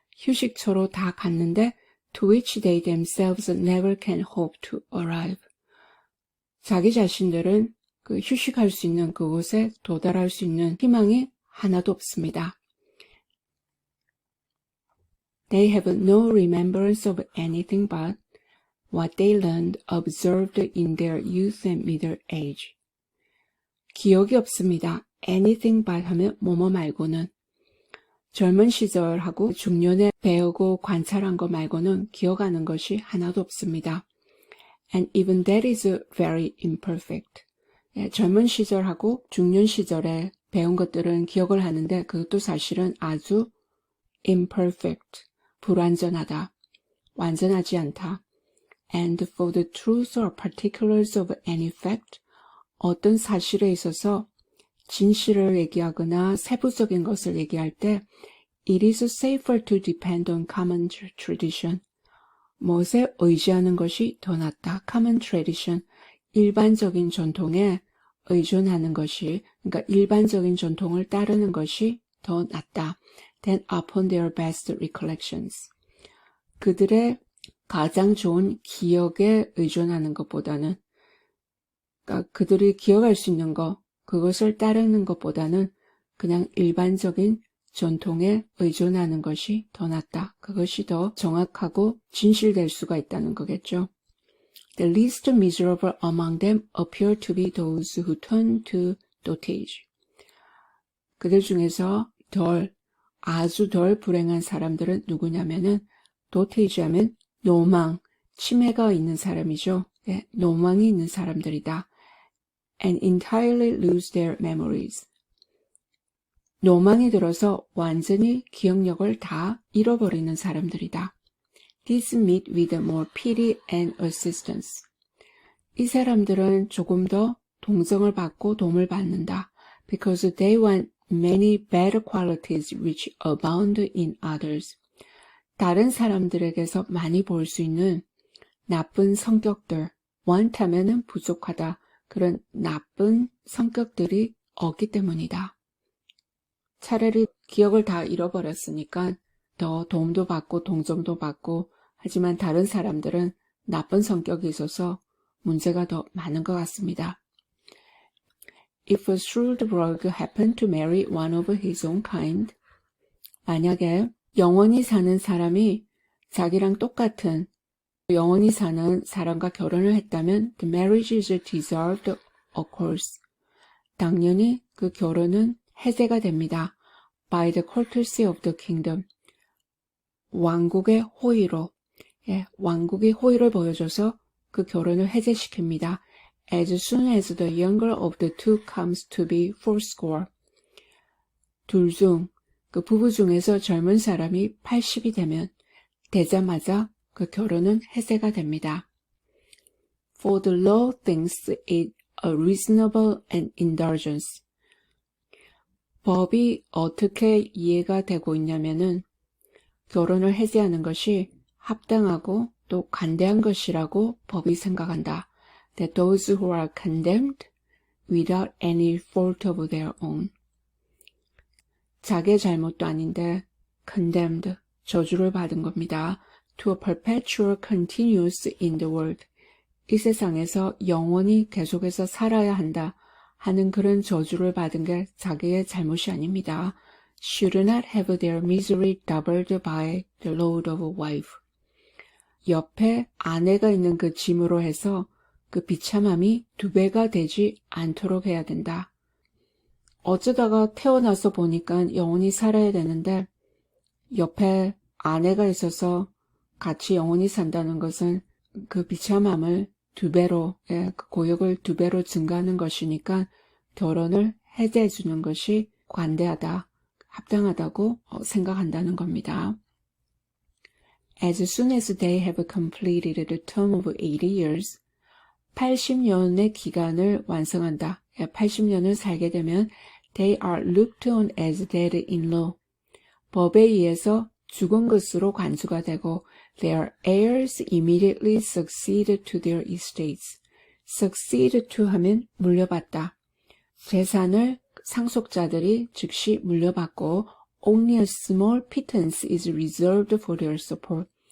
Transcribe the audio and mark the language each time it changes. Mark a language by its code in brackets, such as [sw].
[ko] 휴식처로 다 갔는데 [en] to which they themselves never can hope to arrive. [ko] 자기 자신들은 그 휴식할 수 있는 그곳에 도달할 수 있는 희망이 하나도 없습니다. [en] They have no remembrance of anything but what they learned, observed in their youth and middle age. [ko] 기억이 없습니다. [en] anything but [ko] 하면 뭐뭐 말고는. 젊은 시절하고 중년에 배우고 관찰한 거 말고는 기억하는 것이 하나도 없습니다. [en] And even that is very imperfect. [ko] 젊은 시절하고 중년 시절에 배운 것들은 기억을 하는데 그것도 사실은 아주 imperfect, 불완전하다, 완전하지 않다. [en] And for the truth or particulars of any fact, [ko] 어떤 사실에 있어서 진실을 얘기하거나 세부적인 것을 얘기할 때 [en] It is safer to depend on common tradition. [ko] 무엇에 의지하는 것이 더 낫다. common tradition, 일반적인 전통에 의존하는 것이, 그러니까 일반적인 전통을 따르는 것이 더 낫다. [en] Than upon their best recollections. [ko] 그들의 가장 좋은 기억에 의존하는 것보다는, 그러니까 그들이 기억할 수 있는 것, 그것을 따르는 것보다는 그냥 일반적인 전통에 의존하는 것이 더 낫다. 그것이 더 정확하고 진실될 수가 있다는 거겠죠. [en] The least miserable among them appear to be those who turn to dotage. [ko] 그들 중에서 아주 덜 불행한 사람들은 누구냐면은 dotage 하면 노망, 치매가 있는 사람이죠. 네, 노망이 있는 사람들이다. [en] And entirely lose their memories. [ko] 노망이 들어서 완전히 기억력을 다 잃어버리는 사람들이다. [en] These meet with more pity and assistance. [ko] 이 사람들은 조금 더 동정을 받고 도움을 받는다. [en] Because they want many better qualities which abound in others. [ko] 다른 사람들에게서 많이 볼 수 있는 나쁜 성격들, want 하면은 부족하다. 그런 나쁜 성격들이 없기 때문이다. 차라리 기억을 다 잃어버렸으니까 더 도움도 받고 동정도 받고 하지만 다른 사람들은 나쁜 성격이 있어서 문제가 더 많은 것 같습니다. [en] If a shrewd rogue happened to marry one of his own kind, [ko] 만약에 영원히 사는 사람이 자기랑 똑같은 영원히 사는 사람과 결혼을 했다면 [en] the marriage is dissolved, of course. [ko] 당연히 그 결혼은 해제가 됩니다. [en] By the courtesy of the kingdom. [ko] 왕국의 호의로, 왕국이 호의를 보여줘서 그 결혼을 해제시킵니다. [en] As soon as the younger of the two comes to be fourscore. [ko] 둘 중, 그 부부 중에서 젊은 사람이 80이 되자마자 그 결혼은 해제가 됩니다. [en] For the law thinks it a reasonable and indulgence. [ko] 법이 어떻게 이해가 되고 있냐면은 결혼을 해제하는 것이 합당하고 또 관대한 것이라고 법이 생각한다. [en] That those who are condemned without any fault of their own. [ko] 자기의 잘못도 아닌데 condemned, 저주를 받은 겁니다. [en] To a perpetual continuance in the world. [ko] 이 세상에서 영원히 계속해서 살아야 한다 하는 그런 저주를 받은 게 자기의 잘못이 아닙니다. [en] Should not have their misery doubled by the load of a wife. [ko] 옆에 아내가 있는 그 짐으로 해서 그 비참함이 2배가 되지 않도록 해야 된다. 어쩌다가 태어나서 보니까 영원히 살아야 되는데 옆에 아내가 있어서 같이 영원히 산다는 것은 그 비참함을 2배로, 그 고역을 2배로 증가하는 것이니까 결혼을 해제해 주는 것이 관대하다, 합당하다고 생각한다는 겁니다. [en] As soon as they have completed the term of 80 years, [ko] 80년의 기간을 완성한다. 80년을 살게 되면 [en] they are looked on as dead in law. [ko] 법에 의해서 죽은 것으로 간수가 되고 [en] their heirs immediately succeed to their estates. succeed to [ko] 하면 물려받다. 재산을 상속자들이 즉시 물려받고 [en] only a small pittance is reserved for their support.